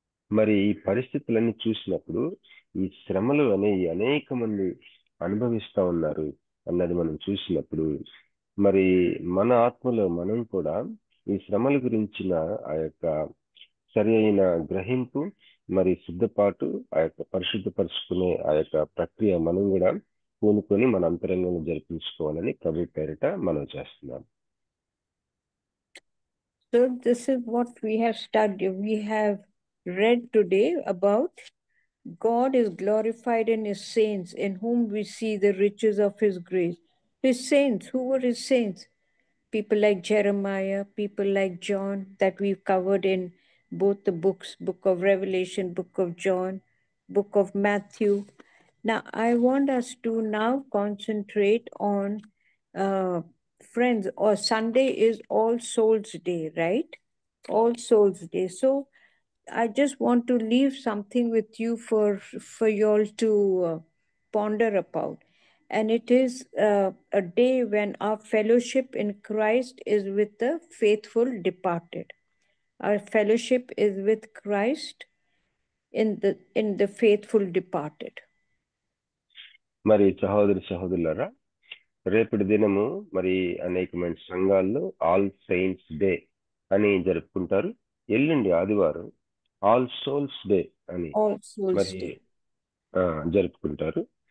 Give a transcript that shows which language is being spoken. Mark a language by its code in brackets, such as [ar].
[te] మరి ఈ పరిస్థితులన్నీ చూసినప్పుడు ఈ శ్రమలు అనేవి అనేక మంది అనుభవిస్తా ఉన్నారు అన్నది మనం చూసినప్పుడు, మరి మన ఆత్మలో మనం కూడా ఈ శ్రమల గురించిన ఆ యొక్క సరి అయిన గ్రహింపు, మరి సిద్ధపాటు, ఆ యొక్క పరిశుద్ధపరుచుకునే ఆ యొక్క ప్రక్రియ మనం కూడా పూనుకొని మన అంతరంగంలో జరిపించుకోవాలని ప్రభు పేరిట మనం చేస్తున్నాం. [en] So this is what we have studied. We have read today about God is glorified in his saints, in whom we see the riches of his grace. His saints, who were his saints? People like Jeremiah, people like John, that we've covered in both the books, book of Revelation, book of John, book of Matthew. Now, I want us to now concentrate on friends, or Sunday is All Souls Day, right? All Souls Day. So I just want to leave something with you for you all to ponder about. And it is a day when our fellowship in Christ is with the faithful departed. Our fellowship is with Christ in the faithful departed. [te] మరి సహోదరులారా, రేపటి దినము మరి అనేకమైన సంఘాల్లో all saints day అని జరుపుకుంటారు. ఎల్లుండి ఆదివారం ఆల్ సోల్స్ డే అని మరి జరుపుకుంటారు.